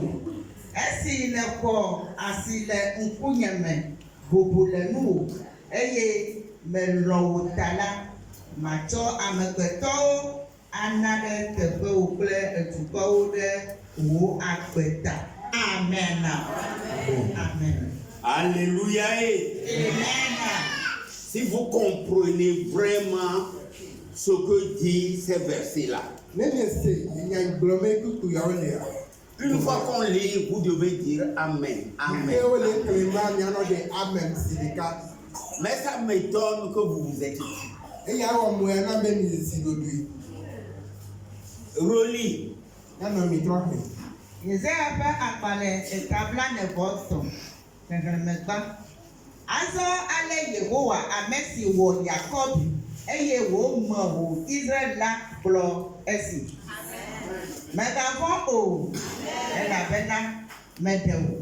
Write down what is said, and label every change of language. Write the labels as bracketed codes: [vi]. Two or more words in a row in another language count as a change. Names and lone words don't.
[ee] Esi nèxɔ asi le ŋkunye me bobo le nuwò, eye melɔ̃ wò ta la, matsɔ amegbetɔwo ana ɖe teƒe wò kple edukɔwo ɖe wò agbe ta. Amen. Amen. [fr] Alléluia. Amen. Si vous comprenez vraiment ce que dit ces versets-là. Une fois qu'on lit, vous devez dire Amen. Amen. Mais ça m'étonne que vous vous êtes dit. Relis. [ee] Azɔ ale Yehowa ame si wɔ Yakob eye wòme Israel la gblɔ esi. Mègavɔ̃ o, elabena meɖe wò.